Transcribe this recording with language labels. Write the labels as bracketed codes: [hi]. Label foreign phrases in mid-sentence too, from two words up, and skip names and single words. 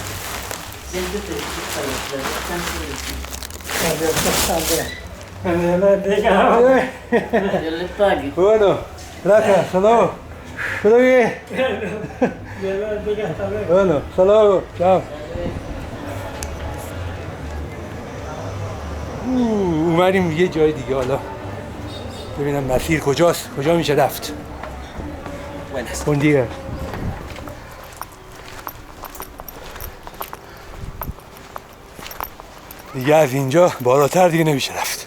[es] Dios le pague. Bueno, gracias, hasta luego. ¿Todo bien? Bueno, hasta luego, chao. [fa] اومدیم یه جای دیگه حالا ببینم مسیر کجاست، کجا میشه رفت. اون دیگه دیگه از اینجا بالاتر دیگه نمیشه رفت.